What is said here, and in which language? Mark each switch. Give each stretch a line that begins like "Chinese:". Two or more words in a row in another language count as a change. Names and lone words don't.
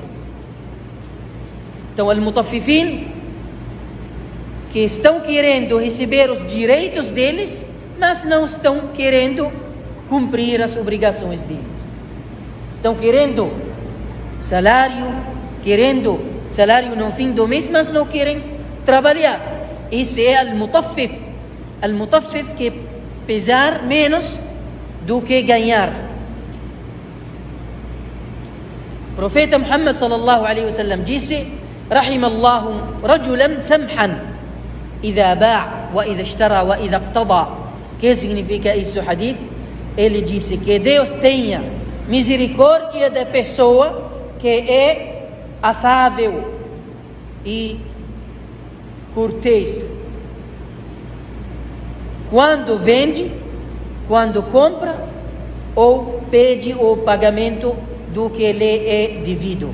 Portuguese: Então, al-mutaffifin, que estão querendo receber os direitos deles, mas não estão querendo cumprir as obrigações deles. Estão querendo salário no fim do mês, mas não querem trabalhar. Esse é al-mutaffif. Al-mutaffif, que pesar menos do que ganhar. O profeta Muhammad
Arabic: صلى الله عليه وسلم
Portuguese: disse:
Arabic: رحم الله رجلا سمحا إذا باع وإذا اشترى وإذا اقتضى.
Portuguese: Que significa isso, hadith? Ele disse que Deus tenha misericórdia da pessoa que é afável e cortês quando vende, quando compra, ou pede o pagamento do que lhe é devido.